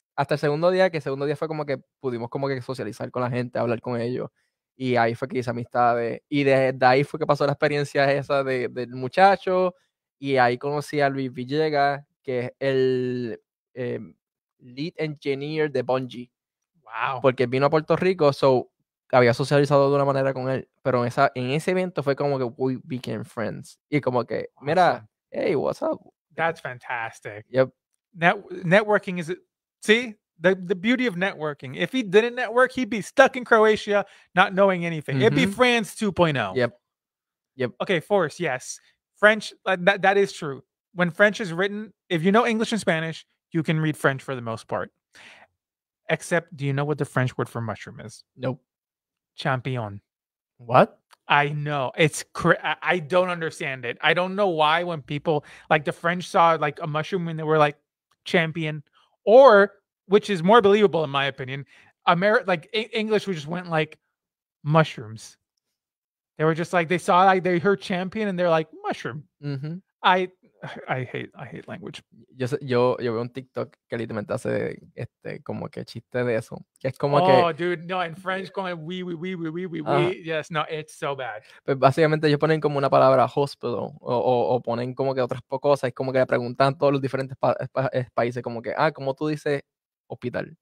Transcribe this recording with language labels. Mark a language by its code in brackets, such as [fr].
[es] Hasta el segundo día, que el segundo día fue como que pudimos como que socializar con la gente, hablar con ellos, y ahí fue que hice amistades, y desde ahí fue que pasó la experiencia esa del muchacho, y ahí conocí a Luis Villegas, que es el lead engineer de Bungie. [en] Wow. [es] Porque vino a Puerto Rico, so había socializado de una manera con él, pero en ese evento fue como que [en] we became friends. [es] Y como que, mira, [en] hey, what's up? That's fantastic. Yep. Networking is, see, the beauty of networking. If he didn't network, he'd be stuck in Croatia, not knowing anything. It'd be France 2.0. Yep. Okay, Forrest, yes. French, that is true. When French is written, if you know English and Spanish, you can read French for the most part. Except, do you know what the French word for mushroom is? Nope. Champion. What? I know. I don't understand it. I don't know why when people, like the French saw like a mushroom and they were like champion, or, which is more believable in my opinion, English we just went like mushrooms. They were just like, they saw, like, they heard champion and they're like mushroom. I hate language. [es] Yo veo un TikTok que literalmente hace como que chiste de eso. Que es como [en] oh, dude, no, in French going we. Yes, no, it's so bad. [es] Pues básicamente ellos ponen como una palabra hospital o ponen como que otras cosas. Es como que le preguntan a todos los diferentes países como que, ¿cómo tú dices hospital?